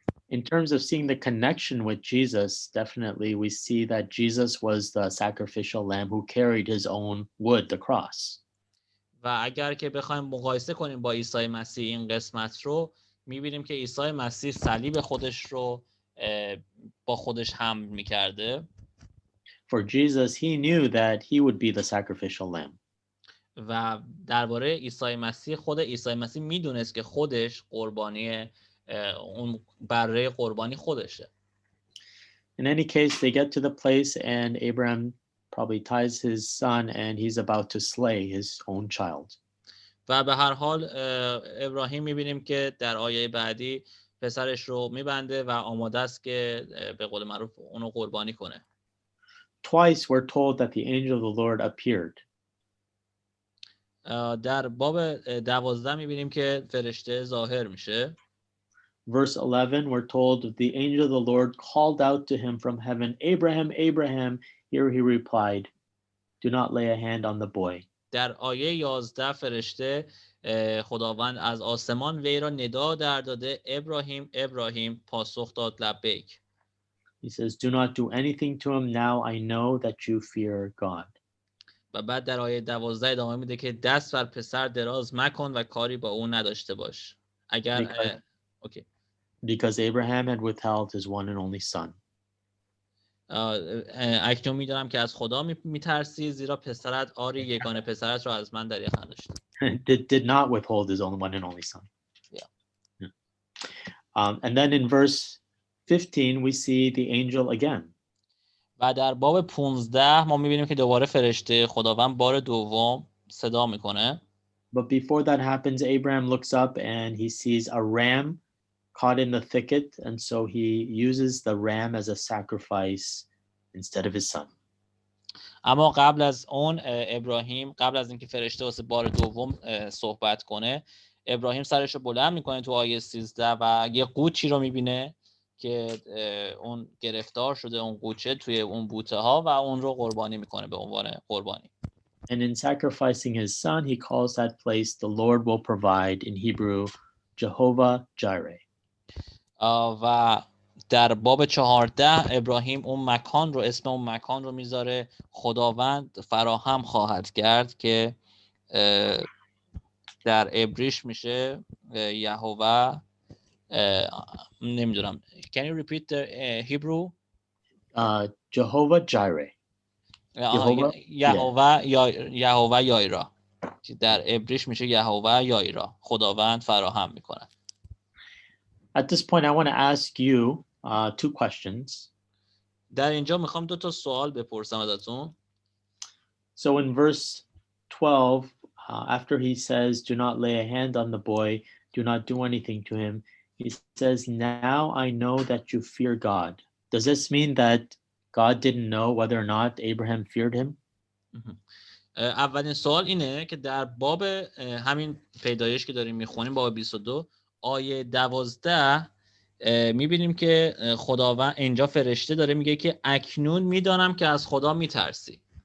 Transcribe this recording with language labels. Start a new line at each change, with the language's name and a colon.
English: In terms of seeing the connection with Jesus, definitely we see that Jesus was the sacrificial lamb who carried his own wood, the cross.
Persian: و اگر که بخوایم مقایسه کنیم با عیسی مسیح این قسمت رو، میبینیم که عیسی مسیح صلیب خودش رو با خودش حمل میکرده.
English: For Jesus, he knew that he would be the sacrificial lamb.
Persian: و درباره عیسی مسیح، خود عیسی مسیح میدونست که خودش قربانی اون بره قربانی خودشه.
English: In any case, they get to the place and Abraham probably ties his son and he's about to slay his own child.
Persian: و به هر حال ابراهیم میبینیم که در آیه بعدی پسرش رو میبنده و آماده است که به قول معروف اونو قربانی کنه.
English: Twice we're told that the angel of the Lord appeared.
Persian: در باب 12 میبینیم که فرشته ظاهر میشه.
English: verse 11, we're told the angel of the Lord called out to him from heaven, Abraham, Abraham. Here he replied, do not lay a hand on the boy.
Persian: در آیه 11 فرشته خداوند از آسمان وی را ندا در داده ابراهیم ابراهیم پاسخ داد لبیک.
English: He says, do not do anything to him. Now I know that you fear God.
Persian: و بعد در آیه 12 ادامه میده که دست بر پسر دراز مکن و کاری با او نداشته باش. اگر
English: Because Abraham had withheld his one and only son.
Persian: اکنون میدونم که از خدا میترسی زیرا پسرت آری یگانه پسرت را از من در یقین داشت.
English: did not withhold his own one and only son. Yeah. And then in verse 15 we see the angel again.
Persian: و در باب 15 ما میبینیم که دوباره فرشته خداوند بار دوم صدا میکنه.
English: But before that happens, Abraham looks up and he sees a ram caught in the thicket, and so he uses the ram as a sacrifice instead of his son.
Persian: اما قبل از اون ابراهیم قبل از اینکه فرشته واسه بار دوم صحبت کنه ابراهیم سرش رو بلند میکنه تو آیه 13 و یه قوچی رو میبینه که اون گرفتار شده اون قوچه توی اون بوته ها و اون رو قربانی میکنه به عنوان قربانی.
English: And in sacrificing his son, he calls that place the Lord will provide, in Hebrew, Jehovah Jireh.
Persian: و در باب 14 ابراهیم اون مکان رو اسم اون مکان رو میذاره خداوند فراهم خواهد کرد که در عبریش میشه یهوه. نمیدونم.
English: Can you repeat the Hebrew? Jehovah Jireh.
Persian: یهوه یایرا که در عبریش میشه یهوه یایرا خداوند فراهم میکنه.
English: At this point, I want to ask you two questions.
Persian: در اینجا میخوام 2 تا سوال بپرسم ازتون.
English: So in verse 12, after he says, do not lay a hand on the boy, do not do anything to him, he says, now I know that you fear God. Does this mean that God didn't know whether or not Abraham feared him?
Persian: اولین سوال اینه که در باب همین پیدایش که داریم میخونیم باب 22 آیه 12 میبینیم که خداوند اینجا فرشته داره میگه که اکنون میدانم که از خدا میترسی.